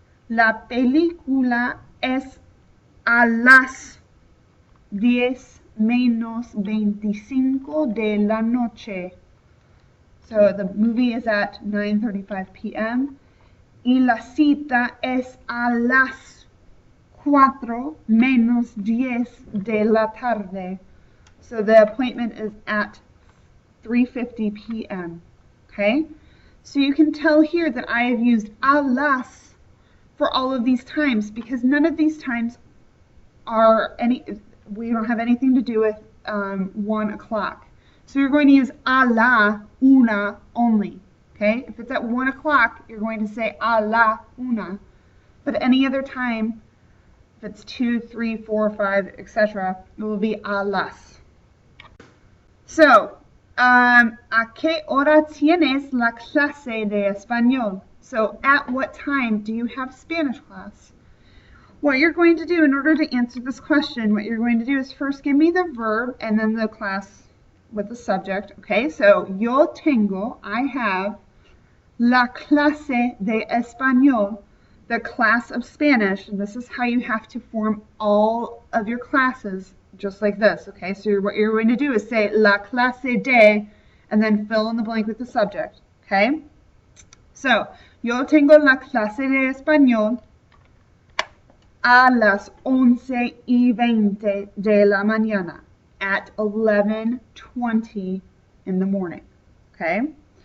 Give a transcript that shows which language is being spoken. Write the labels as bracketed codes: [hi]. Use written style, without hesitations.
[es] La película es a las 10 menos 25 de la noche. [en] So the movie is at 9:35 p.m. [es] Y la cita es a las 4 menos 10 de la tarde. [en] So the appointment is at 3:50 p.m. Okay? So you can tell here that I have used a las for all of these times because none of these times are we don't have anything to do with 1 o'clock. So you're going to use a la una only. Okay? If it's at 1 o'clock, you're going to say a la una. But any other time, if it's 2, 3, 4, 5, etc., it will be a las. [es] So, ¿a qué hora tienes la clase de español? [en] So, at what time do you have Spanish class? What you're going to do in order to answer this question, what you're going to do is first give me the verb and then the class with the subject. Okay, so [es] yo tengo, [en] I have, [es] la clase de español, [en] the class of Spanish. And this is how you have to form all of your classes, just like this. Okay, so what you're going to do is say la clase de, and then fill in the blank with the subject. [es] Okay, so yo tengo la clase de español a las 11:20 de la mañana, [en] at 11:20 in the morning. [es] Okay,